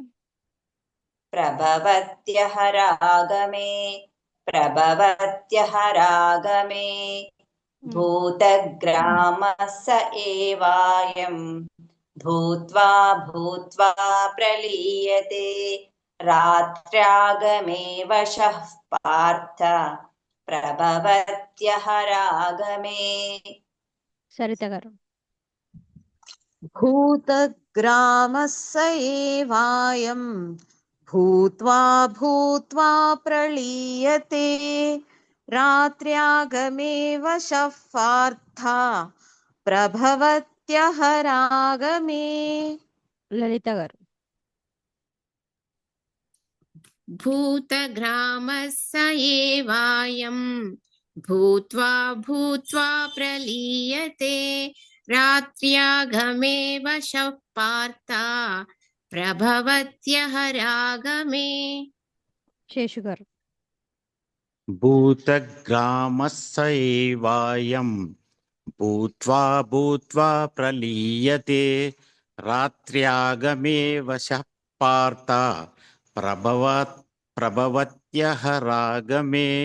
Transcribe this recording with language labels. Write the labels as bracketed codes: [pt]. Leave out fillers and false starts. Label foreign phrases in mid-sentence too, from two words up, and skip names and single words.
[sa] प्रभवत्यः रागमे प्रभवत्यः रागमे भूतग्रामः स एवायं भूत्वा भूत्वा प्रलीयते रात्र्यागमे वशः पार्थ प्रभवत्यः रागमे. [te] సరిత గారు. [sa] भूतग्रामः स एवायं भूत्वा भूत्वा प्रलीयते रात्र्यागमे वशः पार्थ प्रभवत्यः रागमे. [te] లలిత గారు. [sa] भूतग्रामः स एवायं भूत्वा भूत्वा प्रलीयते रात्र्यागमे वशः पार्थ ప్రభవత్యహరాగమే. [te] శేషు గారు. [sa] भूतग्रामस्स एवायं भूत्वा भूत्वा प्रलीयते रात्र्यागमे वशः पार्थ प्रभवत्यहरागमे.